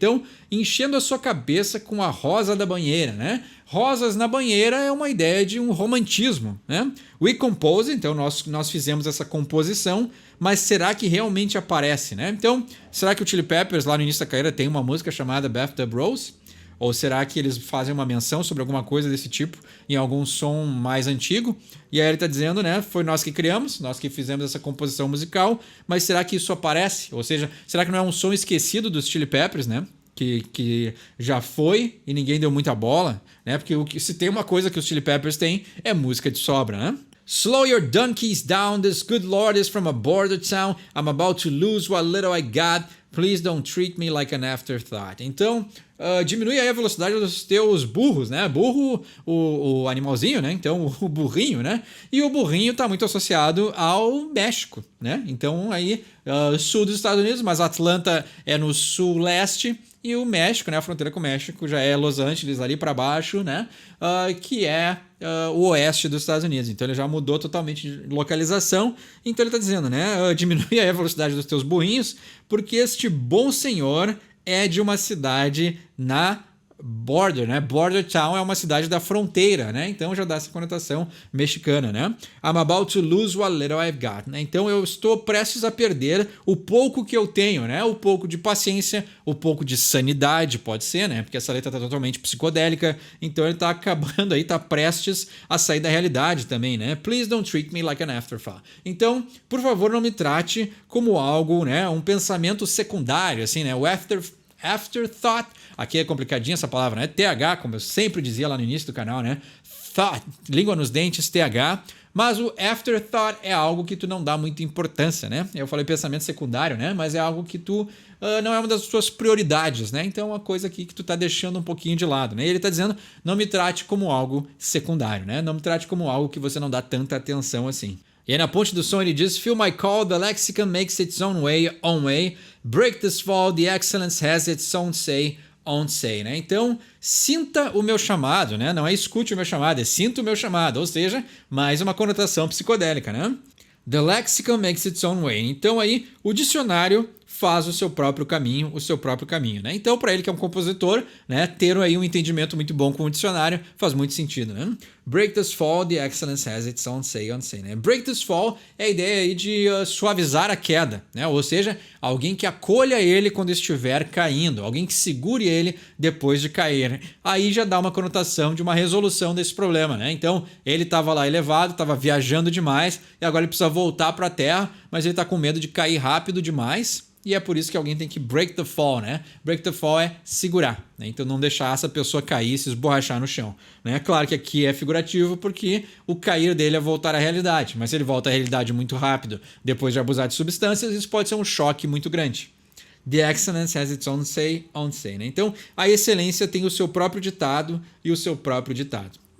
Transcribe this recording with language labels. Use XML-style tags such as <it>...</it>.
<pt>Então, enchendo a sua cabeça com a rosa da banheira, né? Rosas na banheira é uma ideia de um romantismo, né?</pt> <en>We compose,</en> <pt>então nós fizemos essa composição, mas será que realmente aparece, né? Então, será que o Chili Peppers lá no início da carreira tem uma música chamada Bathtub Rose? Ou será que eles fazem uma menção sobre alguma coisa desse tipo em algum som mais antigo? E aí ele está dizendo, né? Foi nós que criamos, nós que fizemos essa composição musical, mas será que isso aparece? Ou seja, será que não é um som esquecido dos Chili Peppers, né? Que já foi e ninguém deu muita bola, né? Porque se tem uma coisa que os Chili Peppers têm é música de sobra, né?</pt> <en>Slow your donkeys down, this good Lord is from a border town. I'm about to lose what little I got. Please don't treat me like an afterthought.</en> <pt>Então, diminui aí a velocidade dos teus burros, né? Burro, o animalzinho, né? Então, o burrinho, né? E o burrinho está muito associado ao México, né? Então, aí, sul dos Estados Unidos, mas Atlanta é no sul-leste. E o México, né, a fronteira com o México já é Los Angeles ali para baixo, né, que é o oeste dos Estados Unidos. Então ele já mudou totalmente de localização. Então ele está dizendo, né, diminui aí a velocidade dos teus burrinhos, porque este bom senhor é de uma cidade na border, né? Border town é uma cidade da fronteira, né? Então já dá essa conotação mexicana, né?</pt> <en>I'm about to lose what little I've got, né?</en> <pt>Então eu estou prestes a perder o pouco que eu tenho, né? O pouco de paciência, o pouco de sanidade, pode ser, né? Porque essa letra está totalmente psicodélica, então ele está acabando aí, está prestes a sair da realidade também, né?</pt> <en>Please don't treat me like an afterthought.</en> <pt>Então, por favor, não me trate como algo, né? Um pensamento secundário, assim, né? O afterthought, aqui é complicadinha essa palavra, né? TH, como eu sempre dizia lá no início do canal, né? Thought, língua nos dentes, TH. Mas o afterthought é algo que tu não dá muita importância, né? Eu falei pensamento secundário, né? Mas é algo que tu não é uma das tuas prioridades, né? Então é uma coisa aqui que tu tá deixando um pouquinho de lado, né? E ele tá dizendo, não me trate como algo secundário, né? Não me trate como algo que você não dá tanta atenção assim. E aí na ponte do som ele diz,</pt> <en>Feel my call, the lexicon makes its own way. Break this fall, the excellence has its own say, né?</en> <pt>Então, sinta o meu chamado, né? Não é escute o meu chamado, é sinta o meu chamado. Ou seja, mais uma conotação psicodélica, né?</pt> <en>The lexicon makes its own way.</en> <pt>Então aí, o dicionário faz o seu próprio caminho, né? Então, para ele que é um compositor, né, ter aí um entendimento muito bom com o dicionário faz muito sentido, né?</pt> <en>Break this fall, the excellence has its own say, né? Break this fall</en> <pt>é a ideia aí de suavizar a queda, né? Ou seja, alguém que acolha ele quando estiver caindo, alguém que segure ele depois de cair. Aí já dá uma conotação de uma resolução desse problema, né? Então, ele estava lá elevado, estava viajando demais e agora ele precisa voltar para a terra, mas ele está com medo de cair rápido demais. e é por isso que alguém tem que</pt> <en>break the fall,</en> <pt>né? Break the fall é segurar, né? Então não deixar essa pessoa cair, se esborrachar no chão, né? Claro que aqui é figurativo porque o cair dele é voltar à realidade, mas se ele volta à realidade muito rápido depois de abusar de substâncias, isso pode ser um choque muito grande.</pt> <en>The excellence has its own say, né?</en> <pt>Então a excelência tem o seu próprio ditado e o seu próprio ditado.</pt>